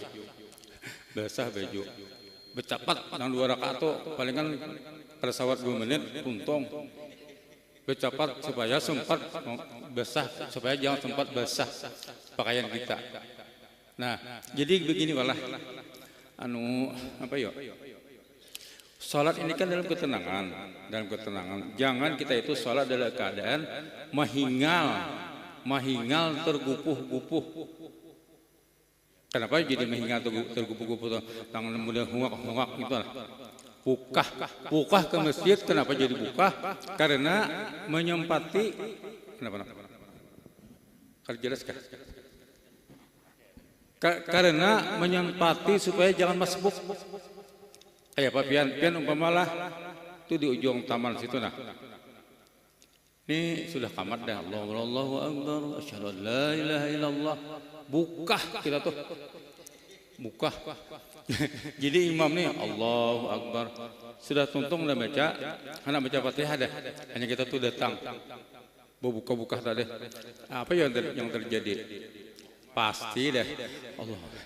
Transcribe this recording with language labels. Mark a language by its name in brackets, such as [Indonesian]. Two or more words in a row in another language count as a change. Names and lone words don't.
[Banjar] Basah bejo. Becapat nang 2 rakaat tuh palingan pada sawat 2 menit tuntung. [Indonesian] Becapat supaya sempat basah, supaya jangan sempat basah pakaian kita. Nah, jadi begini walah apa ya? Salat ini kan dalam ketenangan, Jangan kita itu salat dalam keadaan mahingal tergupuh-gupuh. Kenapa jadi mahingal tergupuh-gupuh? [Banjar] Tangan mudah hungak itu lah. Bukah ke masjid. Kenapa jadi bukah? [Indonesian] Karena menyempati. Kenapa? Kalau jelas kah? Karena menyempati supaya jangan masbuk. [Banjar] Kayak apa pian umpamalah itu di ujung taman situ nah. [Indonesian] Ini sudah kamat dah. [Arabic] Allahu akbar, asyhadu an la ilaha illallah. [Banjar] Bukah kita tuh. Bukah. [Indonesian] Jadi imam nih [Arabic] Allahu akbar. [Indonesian] Sudah tuntung udah baca, anak baca Fatihah dah. Hanya kita tuh datang. Buka-buka tadi. Apa yang terjadi? Pasti dah. Allah.